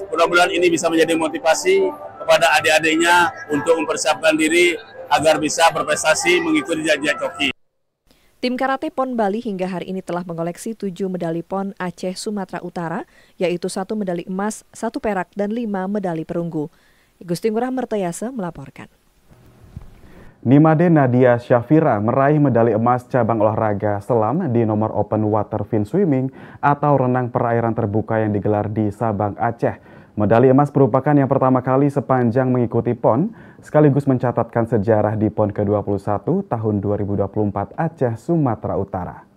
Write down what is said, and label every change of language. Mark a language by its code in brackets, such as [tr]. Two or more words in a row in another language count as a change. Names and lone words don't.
[id] Mudah-mudahan ini bisa menjadi motivasi kepada adik-adiknya untuk mempersiapkan diri agar bisa berprestasi mengikuti jajak Choki. Tim karate PON Bali hingga hari ini telah mengoleksi 7 medali PON Aceh Sumatera Utara, yaitu 1 medali emas, 1 perak, dan 5 medali perunggu. Igusti Ngurah Mertayasa melaporkan. Nimade Nadia Syafira meraih medali emas cabang olahraga selam di nomor [en] open water fin swimming [id] atau renang perairan terbuka yang digelar di Sabang, Aceh. Medali emas merupakan yang pertama kali sepanjang mengikuti PON, sekaligus mencatatkan sejarah di PON ke-21 tahun 2024 Aceh, Sumatera Utara.